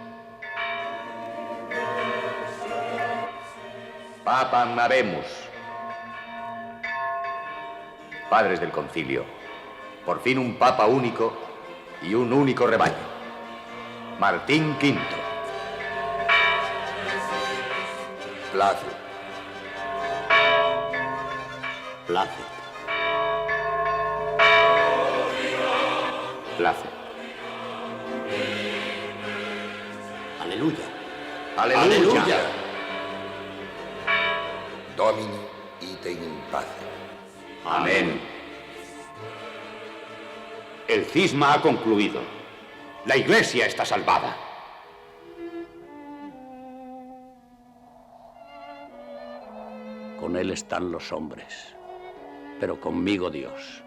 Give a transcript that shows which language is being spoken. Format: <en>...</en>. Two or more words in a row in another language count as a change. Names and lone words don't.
<la>Papa Maremus.</la> <es>Padres del concilio, por fin un papa único y un único rebaño. Martín V. Placet. Placet. Placet. Aleluya. Aleluya.</es> <la>Domini ite in pace.</la> <es>Amén. El cisma ha concluido. La iglesia está salvada. Con él están los hombres, pero conmigo Dios.</es>